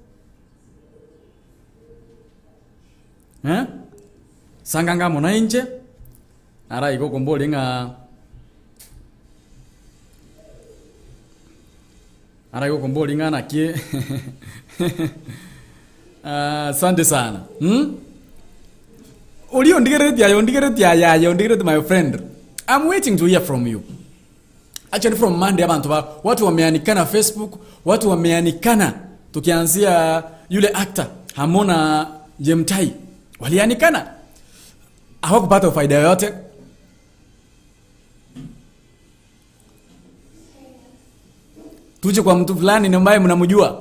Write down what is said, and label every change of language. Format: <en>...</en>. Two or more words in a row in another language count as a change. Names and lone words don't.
<guz>sangangamo nainche ara iko kombolinga na kie</guz> <sw>Asante sana.</sw> <en>Ondigereti my friend. I'm waiting to hear from you.</en> <sw>Actually from Monday watu wameanikana Facebook, watu wameanikana tukianzia yule actor Hamona Jemtai. Walianikana. Hawakupata faida yoyote. Tuje kwa mtu fulani ambaye mnamjua.</sw>